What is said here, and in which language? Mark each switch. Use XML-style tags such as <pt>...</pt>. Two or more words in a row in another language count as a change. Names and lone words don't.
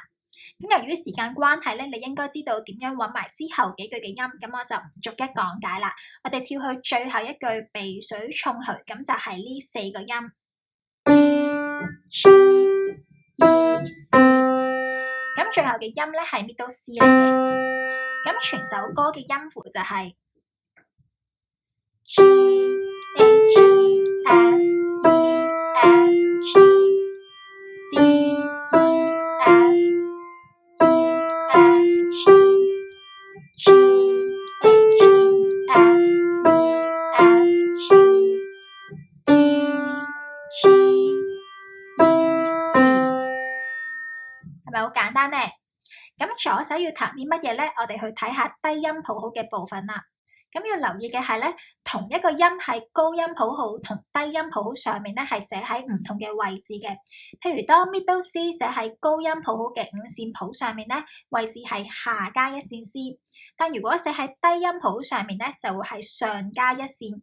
<yue>咁由於時間關係咧，你應該知道點樣揾埋之後幾句嘅音，咁我就唔逐一講解啦。我哋跳去最後一句鼻水沖去，咁就係呢4個音 E、G、E、C。咁最後嘅音咧係</yue> <en>Middle C</en> <yue>嚟嘅。咁全首歌嘅音符就係 G A G F E F G D E F E F G G A G F E F G D G E C， 係咪好簡單呢？咁左手要彈啲乜嘢呢？我哋去睇下低音譜號嘅部分啦。咁要留意嘅係咧，同一個音喺高音譜號同低音譜號上面咧，係寫喺唔同嘅位置嘅。譬如當</yue> <en>Middle C</en> <yue>寫喺高音譜號嘅五線譜上面咧，位置係下加一線 C；但如果寫喺低音譜號上面咧，就會係上加一線。</yue>